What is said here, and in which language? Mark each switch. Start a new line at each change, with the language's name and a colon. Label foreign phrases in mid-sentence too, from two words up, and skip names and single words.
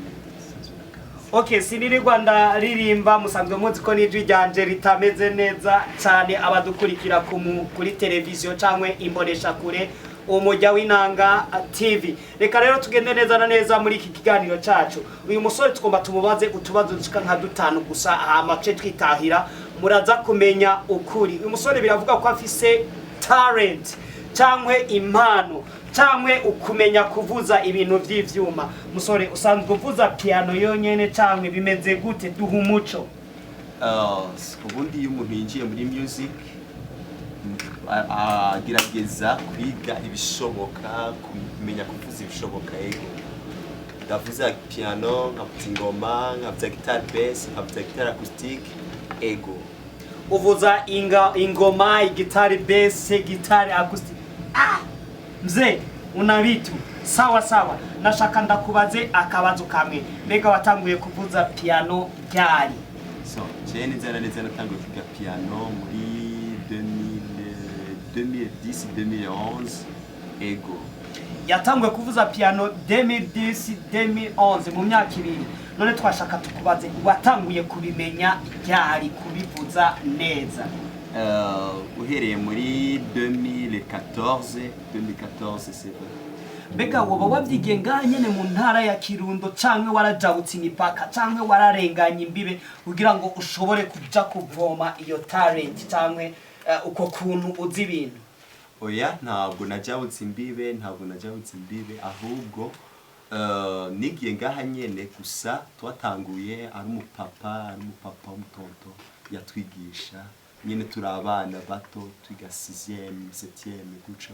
Rundi: Okay, sinirirwa ndaririmba musanzwe muzi ko n'ijwi ryanje ritameze neza cyane abadukurikira kuri televiziyo cyangwa imbonesha kure Umujya w'Inanga TV. Reka rero tugende neza na neza muri iki kiganiro cyacu. Uyu musore tugomba tumubaze utubazo dushika nka dutanu gusa amace twitahira muraza kumenya ukuri. Uyu musore biravuga ko afise talent cyangwa impano cyangwa ukumenya kuvuza ibintu by'ivyuma. Musore usanzwe uvuza piano yonyene cyangwa bimeze gute? Duha umuco. Ubundi iyo umuntu yinjiye muri music agerageza kwiga ibishoboka, kumenya kuvuza ibishoboka. Ndavuza piano, nkavuza ingoma, nkavuza
English: guitar bass,
Rundi: nkavuza
English: guitar acoustic.
Rundi: Uvuza ingoma,
English: guitar bass, guitar acoustic.
Swahili: Mzee una vitu sawa.
Rundi: Nashaka ndakubaze akabazo kamwe. Mbega watanguye kuvuza piano ryari? So, neza natanguye kwiga piano muri 2010-2011. Yatanguye kuvuza piano 2010-2011 mu myaka ibiri. None twashaka tukubaze watanguye kubimenya ryari kubivuza neza? uhereye muri 2014
French: c'est vrai.
Rundi: mbega woba wavyigiye ngaha nyene mu ntara ya Kirundo canke warajabutse imipaka canke wararenganye imbibe kugira ngo ushobore kuja kuvoma iyo talent canke uko kuntu uzi ibintu? Oya, ntabwo najabutse imbibe, ahubwo nigiye ngaha nyene gusa twatanguye ari umupapa w'umutonto yatwigisha nyene turi abana bato twiga 6e 7e guco.